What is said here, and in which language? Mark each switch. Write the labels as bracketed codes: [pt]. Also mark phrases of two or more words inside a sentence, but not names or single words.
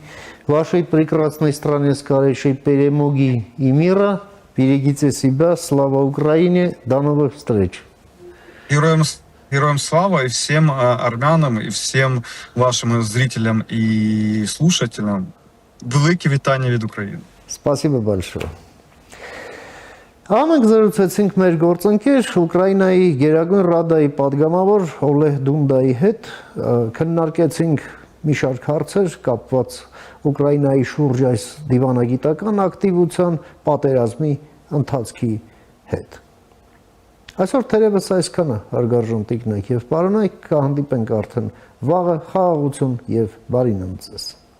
[ru] Вашей прекрасной стране скорейшей перемоги и мира. Берегите себя. Слава Украине. До новых встреч. Героям слава и всем армянам, и всем вашим зрителям и слушателям. [uk] Велике вітання від України. [ru] Спасибо большое. [hy] Ամենք զրուցեցինք մեր գործընկեր Ուկրաինայի Գերագույն Ռադայի падգամավոր Օլեգ Դունդայի հետ, քննարկեցինք մի շարք հարցեր կապված Ուկրաինայի շուրջ այս դիվանագիտական ակտիվության պատերազմի ընթացքի հետ։ Այսօր թերևս այսքանը հարգարժան տիկնայք եւ պարոնայք, կհանդիպենք արդեն վաղը, խաղաղություն եւ բարի նոց ձեզ։